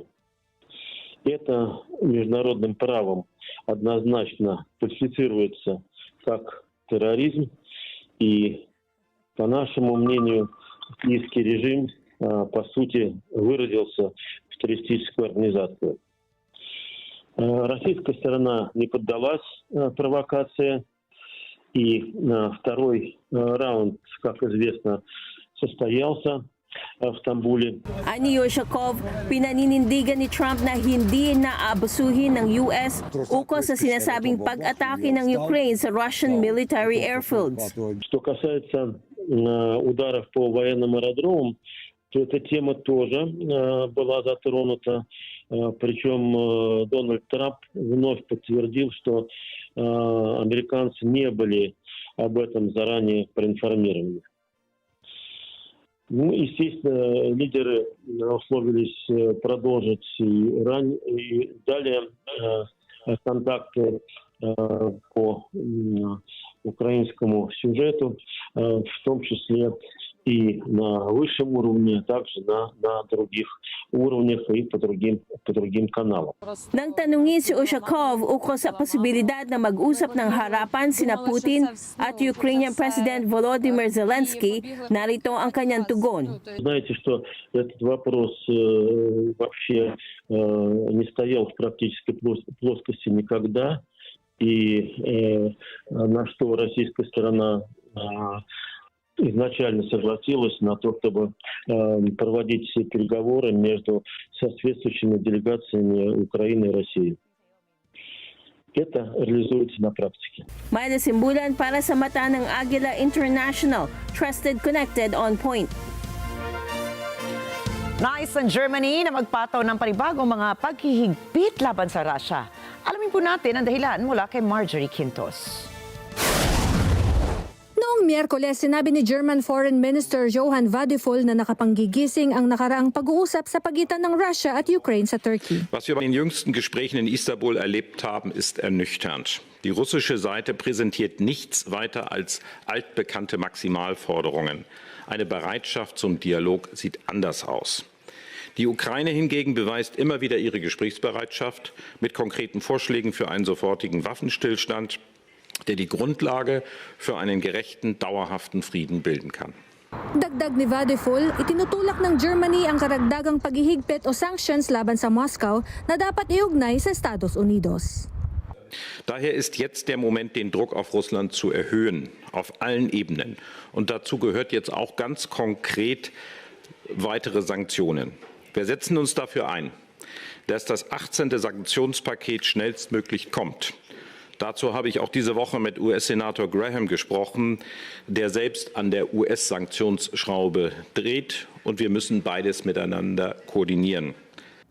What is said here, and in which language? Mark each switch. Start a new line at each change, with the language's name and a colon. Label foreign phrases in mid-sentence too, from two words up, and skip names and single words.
Russian: Это международным правом однозначно квалифицируется как терроризм, и, по нашему мнению, киевский режим, по сути, выразился в террористическую организацию. Российская сторона не поддалась провокации, и второй раунд, как известно, состоялся в Стамбуле.
Filipino: Ani Ushakov, pinaninindigan ni Trump na hindi naaabusuhin ng US ukol sa sinasabing pag-atake ng Ukraine sa
English: Russian military airfields.
Russian: Что касается ударов по военным аэродромам, то эта тема тоже была затронута. Причем Дональд Трамп вновь подтвердил, что американцы не были об этом заранее проинформированы. Ну, естественно, лидеры условились продолжить и далее контакты по украинскому сюжету, в том числе и на высшем уровне, также на других уровнях и по другим каналам.
Filipino: Nang tanungin si Ushakov ukol sa posibilidad na mag-usap ng harapan sina Putin at
English: Ukrainian President
Filipino: Volodymyr Zelensky, narito ang kanyang tugon.
Russian: Знаете, что этот вопрос вообще не стоял в практической плоскости никогда, и на что российская сторона изначально согласилась на то, чтобы проводить все переговоры между соответствующими делегациями Украины и России. Это реализуется на практике.
Filipino: Myla Simbulan para sa mata ng Agila International,
English: trusted, connected, on point.
Filipino: Nais ng Germany na magpataw ng panibagong mga paghihigpit laban sa Russia. Alamin po natin ang dahilan mula kay Marjorie Quintos. Noong Miyerkules, sinabi ni
English: German Foreign Minister
Filipino: Johann Vadeful na nakapanggigising ang nakaraang pag-uusap sa pagitan ng Russia at Ukraine sa Turkey.
German: Was wir bei den jüngsten Gesprächen in Istanbul erlebt haben, ist ernüchternd. Die russische Seite präsentiert nichts weiter als altbekannte Maximalforderungen. Eine Bereitschaft zum Dialog sieht anders aus. Die Ukraine hingegen beweist immer wieder ihre Gesprächsbereitschaft mit konkreten Vorschlägen für einen sofortigen Waffenstillstand, der die Grundlage für einen gerechten, dauerhaften Frieden bilden kann.
Filipino: Dagdag ni Vadeful, itinutulak ng Germany ang karagdagang paghihigpit o sanctions laban sa Moscow na dapat iugnay sa Estados Unidos.
German: Daher ist jetzt der Moment, den Druck auf Russland zu erhöhen, auf allen Ebenen. Und dazu gehört jetzt auch ganz konkret weitere Sanktionen. Wir setzen uns dafür ein, dass das 18. Sanktionspaket schnellstmöglich kommt. Dazu habe ich auch diese Woche mit US-Senator Graham gesprochen, der selbst an der US-Sanktionsschraube dreht, und wir müssen beides miteinander koordinieren.